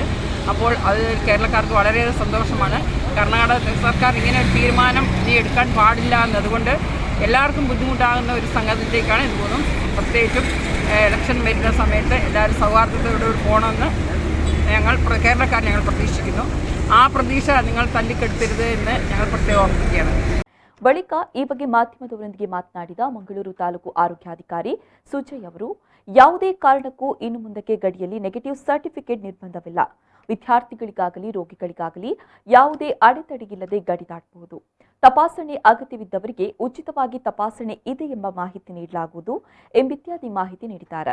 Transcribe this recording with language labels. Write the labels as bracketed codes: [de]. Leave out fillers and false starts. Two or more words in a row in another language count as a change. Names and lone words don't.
[ml] അപ്പോൾ അത് കേരളക്കാർക്ക് വളരെയധികം സന്തോഷമാണ്. കർണാടക സർക്കാർ ഇങ്ങനെ ഒരു തീരുമാനം ഇനി എടുക്കാൻ പാടില്ല എന്നതുകൊണ്ട് എല്ലാവർക്കും ബുദ്ധിമുട്ടാകുന്ന ഒരു സംഗതിയിലേക്കാണ് ഇത് പോകുന്നത്. പ്രത്യേകിച്ചും ഇലക്ഷൻ വരുന്ന സമയത്ത് എല്ലാവരും സൗഹാർദ്ദത്തോടെ പോകണമെന്ന് കേരളക്കാർ ഞങ്ങൾ പ്രതീക്ഷിക്കുന്നു. ആ പ്രതീക്ഷ നിങ്ങൾ തല്ലിക്കെടുത്തരുത് എന്ന് ഞങ്ങൾ പ്രത്യേകം ഓർമ്മിക്കുകയാണ്. [kn] ಬಳಿಕ ಈ ಬಗ್ಗೆ ಮಾಧ್ಯಮದವರೊಂದಿಗೆ ಮಾತನಾಡಿದ ಮಂಗಳೂರು ತಾಲೂಕು ಆರೋಗ್ಯಾಧಿಕಾರಿ ಸುಜಯ್ ಅವರು ಯಾವುದೇ ಕಾರಣಕ್ಕೂ ಇನ್ನು ಮುಂದಕ್ಕೆ ಗಡಿಯಲ್ಲಿ [en] negative certificate [kn] ನಿರ್ಬಂಧವಿಲ್ಲ. ವಿದ್ಯಾರ್ಥಿಗಳಿಗಾಗಲಿ ರೋಗಿಗಳಿಗಾಗಲಿ ಯಾವುದೇ ಅಡೆತಡೆಯಿಲ್ಲದೆ ಗಡಿ ದಾಟಬಹುದು. ತಪಾಸಣೆ ಅಗತ್ಯವಿದ್ದವರಿಗೆ ಉಚಿತವಾಗಿ ತಪಾಸಣೆ ಇದೆ ಎಂಬ ಮಾಹಿತಿ ನೀಡಲಾಗುವುದು ಎಂಬಿತ್ಯಾದಿ ಮಾಹಿತಿ ನೀಡಿದ್ದಾರೆ.